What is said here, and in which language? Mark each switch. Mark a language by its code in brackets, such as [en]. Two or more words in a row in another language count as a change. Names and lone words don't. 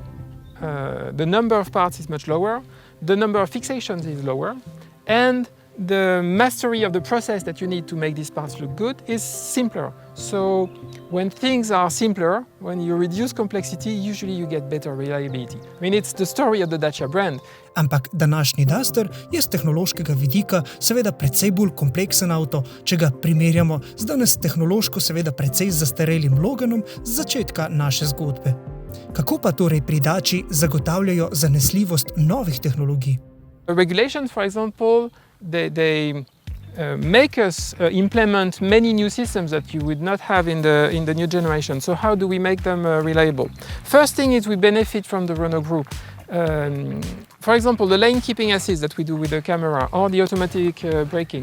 [en] The number of parts is much lower, the number of fixations is lower, and the mastery of the process that you need to make these parts look good is simpler. So when things are simpler, when you reduce complexity, usually you get better reliability. I mean, it's the story of the Dacia brand. [sl] Ampak današnji Duster je z tehnološkega vidika seveda precej bolj kompleksen avto, če ga primerjamo z danes tehnološko seveda precej zastarelim Loganom z začetka naše zgodbe. Kako pa torej pri Daci zagotavljajo zanesljivost novih tehnologij? [en] Regulations, for example, they make us implement many new systems that you would not have in the new generation. So how do we make them reliable? First thing is we benefit from the Renault Group. For example, the lane keeping assist that we do with the camera or the automatic braking.